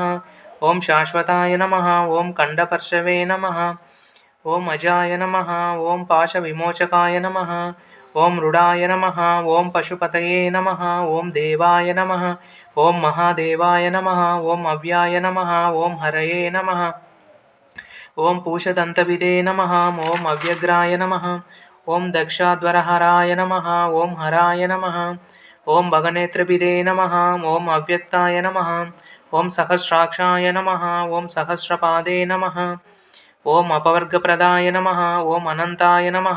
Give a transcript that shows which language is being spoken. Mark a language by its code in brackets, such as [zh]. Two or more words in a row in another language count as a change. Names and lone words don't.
[sa] ॐ शाश्वताय नमः। ॐ कण्डपर्शवे नमः। ॐ अजाय नमः। ॐ पाशविमोचकाय नमः। ॐ मृडाय नमः। ॐ पशुपतये नमः। ॐ देवाय नमः। ॐ महादेवाय नमः। ॐ अव्याय नमः। ॐ हरये नमः। ఓం పూషదంతవిదే నమః. ఓం అవ్యగ్రాయ నమః. ఓం దక్షాధ్వరహరాయ నమః. ఓం హరాయ నమః. ఓం భగనేత్రవిదే నమః. ఓం అవ్యక్తాయ నమః. ఓం సహస్రాక్షాయ నమః. ఓం సహస్రపాదే నమః. ఓం అపవర్గప్రదాయ నమః. ఓం అనంతాయ నమః.